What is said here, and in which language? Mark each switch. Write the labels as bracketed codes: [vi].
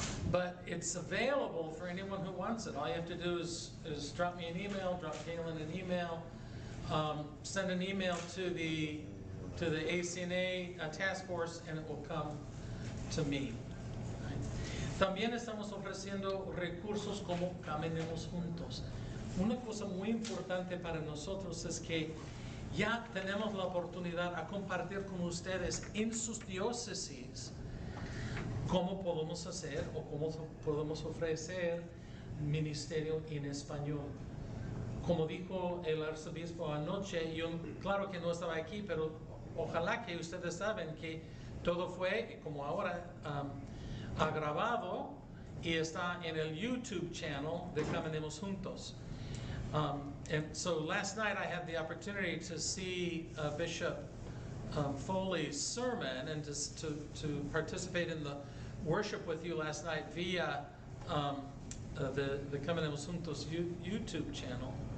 [en] But it's available for anyone who wants it. All you have to do is drop me an email, drop Galen an email, send an email to the ACNA task force, and it will come to me. [es] También estamos ofreciendo recursos como Caminemos Juntos. Una cosa muy importante para nosotros es que ya tenemos la oportunidad a compartir con ustedes en sus diócesis cómo podemos hacer o cómo podemos ofrecer ministerio en español. Como dijo el arzobispo anoche, yo claro que no estaba aquí, pero ojalá que ustedes saben que todo fue, como ahora, grabado y está en el YouTube channel de Caminemos Juntos. [en] And so last night I had the opportunity to see Bishop Foley's sermon and to participate in the worship with you last night via the Caminemos Juntos YouTube channel.